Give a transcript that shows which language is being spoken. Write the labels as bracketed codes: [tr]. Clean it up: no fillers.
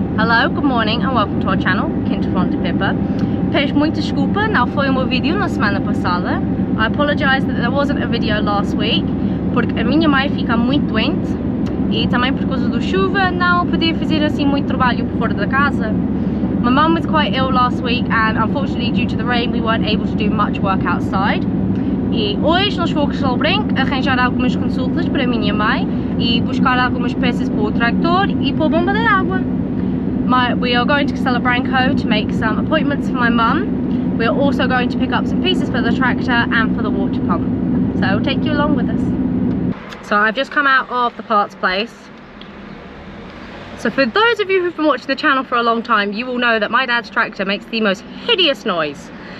[en] Hello, good morning and welcome to our channel Quinta, Fonte, Pipa. [pt] Peço muita desculpa, não foi o meu vídeo na semana passada. [en] I apologize that there wasn't a video last week, [pt] porque a minha mãe fica muito doente e também por causa da chuva não podia fazer assim muito trabalho por fora da casa. [en] My mum was quite ill last week and unfortunately due to the rain we weren't able to do much work outside. [pt] E hoje nós fomos ao Branco arranjar algumas consultas para a minha mãe e buscar algumas peças para o tractor e para a bomba de água. [en] We are going to Central Portugal to make some appointments for my mum. We are also going to pick up some pieces for the tractor and for the water pump. So I'll take you along with us. So I've just come out of the parts place. So for those of you who've been watching the channel for a long time, you will know that my dad's tractor makes the most hideous noise.